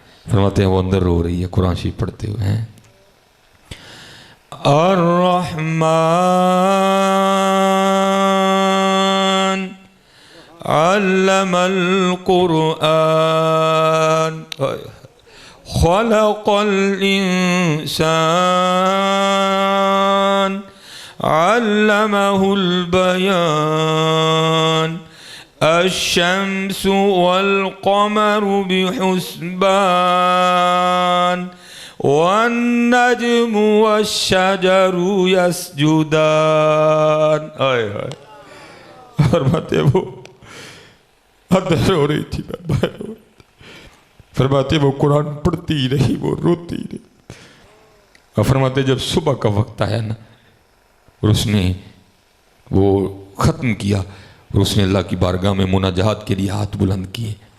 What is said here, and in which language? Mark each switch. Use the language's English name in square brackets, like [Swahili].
[Urdu] فرماتے ہیں وہ اندر رو رہی ہے قرآن شریف پڑھتے ہوئے ہیں. [Arabic] الرحمن علم القرآن خلق الإنسان علمه البيان الشمس والقمر بحسبان والنجم والشجر يسجدان. [Urdu] فرماتے وہ اندر رو رہی تھی، میں باہر رو رہی تھی. فرماتے وہ قرآن پڑھتی رہی، وہ روتی رہی. اور فرماتے جب صبح کا وقت آیا نا اور اس نے وہ ختم کیا اور اس نے اللہ کی بارگاہ میں مناجات کے لیے ہاتھ بلند کیے